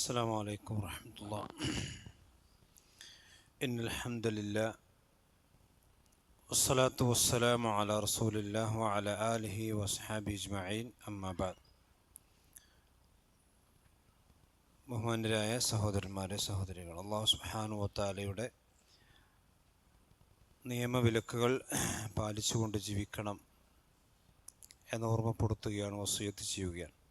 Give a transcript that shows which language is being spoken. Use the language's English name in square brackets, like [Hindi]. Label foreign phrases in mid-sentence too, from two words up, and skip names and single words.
[Arabic] السلام عليكم ورحمة الله. إن الحمد لله والصلاة والسلام على رسول الله وعلى آله وصحبه أجمعين. أما بعد. [Malayalam] ബഹുമാന്യരായ സഹോദരന്മാരെ സഹോദരികൾ, [Arabic] الله سبحانه وتعالى [Malayalam] നിയമവിലക്കുകൾ പാലിച്ചുകൊണ്ട് ജീവിക്കണം എന്ന് ഓർമ്മപ്പെടുത്തുകയാണ്, വസിയത്ത് ചെയ്യുകയാണ്.